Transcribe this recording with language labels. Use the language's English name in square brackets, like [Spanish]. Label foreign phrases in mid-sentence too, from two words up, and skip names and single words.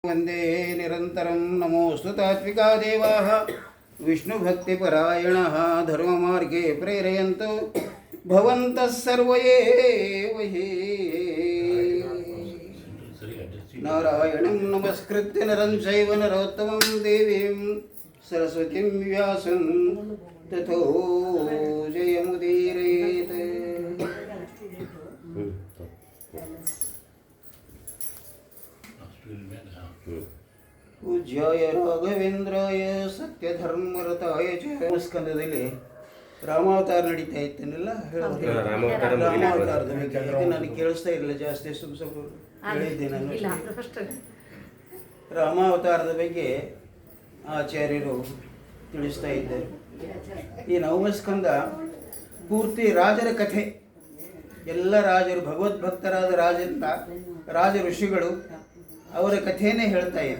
[Sanskrit] वंदे निरन्तरं नमोऽस्तु तात्विका देवाः विष्णुभक्तिपरायणाः धर्ममार्गे प्रेरयन्तु भवन्तः सर्व एव हि नारायणं नमस्कृत्य नरं चैव नरोत्तमं देवीं सरस्वतीं व्यासं ततो जयमुदीरयेत्। पूज्याय राघವೇಂದ್ರಾಯ ಸತ್ಯಧರ್ಮರತಾಯ ಚ [Kannada] ಸ್ಕಂದದಲ್ಲಿ ರಾಮಾವತಾರ ನಡೀತಾ ಇತ್ತೇನೆಲ್ಲ ರಾಮಾವತಾರದ ಬಗ್ಗೆ ನನಗೆ ಕೇಳಿಸ್ತಾ ಇರಲಿಲ್ಲ ಜಾಸ್ತಿ ಸ್ವಲ್ಪ ಹೇಳಿದ್ದೆ ನಾನು. ರಾಮಾವತಾರದ ಬಗ್ಗೆ ಆಚಾರ್ಯರು ತಿಳಿಸ್ತಾ ಇದ್ದರು. ಈ ನವಮಸ್ಕಂದ ಪೂರ್ತಿ ರಾಜರ ಕಥೆ, ಎಲ್ಲ ರಾಜರು ಭಗವದ್ಭಕ್ತರಾದ ರಾಜ ಋಷಿಗಳು ಅವರ ಕಥೆಯನ್ನೇ ಹೇಳ್ತಾ ಇದ್ರು.